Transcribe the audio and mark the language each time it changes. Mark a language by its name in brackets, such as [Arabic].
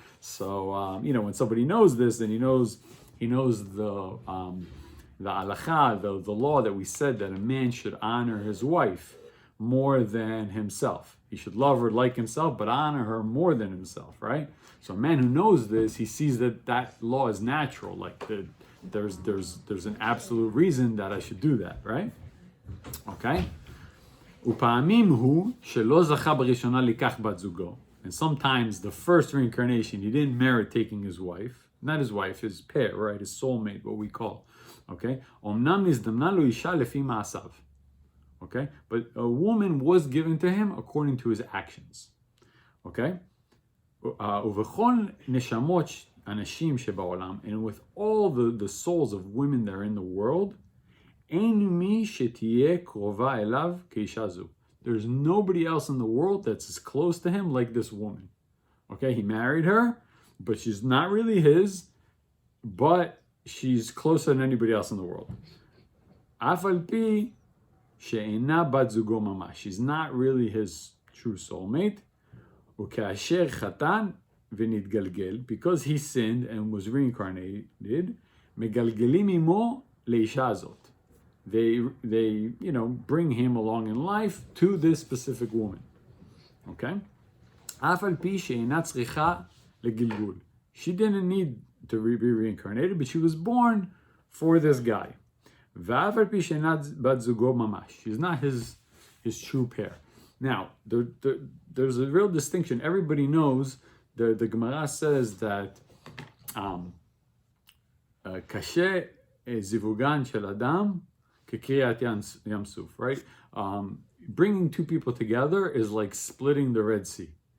[English] So when somebody knows this, then he knows the halakha, the law that we said that a man should honor his wife more than himself. He should love her like himself, but honor her more than himself, right? So a man who knows this, he sees that law is natural, like there's an absolute reason that I should do that, right? Okay? [Hebrew] ופעמים הוא שלא זכה בראשונה לקח בת זוגו. [English] And sometimes the first reincarnation, he didn't merit taking his wife, not his wife, his pair, right? His soulmate, what we call. Okay? [Hebrew] אומנם נזדמנה לו אישה לפי מעשיו. [English] Okay? But a woman was given to him according to his actions. Okay? [Hebrew] ובכל נשמות אנשים שבעולם, [English] and with all the souls of women that are in the world, [Hebrew] אין מי שתהיה קרובה אליו כאישה זו. [English] There's nobody else in the world that's as close to him like this woman. Okay, he married her, but she's not really his, but she's closer than anybody else in the world. [Hebrew] אף על פי שאינה בת זוגו ממש. [English] She's not really his true soulmate. [Hebrew] וכאשר חתן ונתגלגל, [English] because he sinned and was reincarnated, [Hebrew] מגלגלים עמו לאישה הזאת. [English] They bring him along in life to this specific woman. Okay? [Hebrew] אף על פי שאינה צריכה לגלגול. [English] She didn't need to be reincarnated, but she was born for this guy. [Hebrew] ואף על פי שאינה בת זוגו ממש. [English] She's not his true pair. Now, there's a real distinction. Everybody knows, the Gemara says that [Hebrew] קשה זיווגן של אדם כקריעת ים סוף, [English] right? Bringing two people together is like splitting the Red Sea.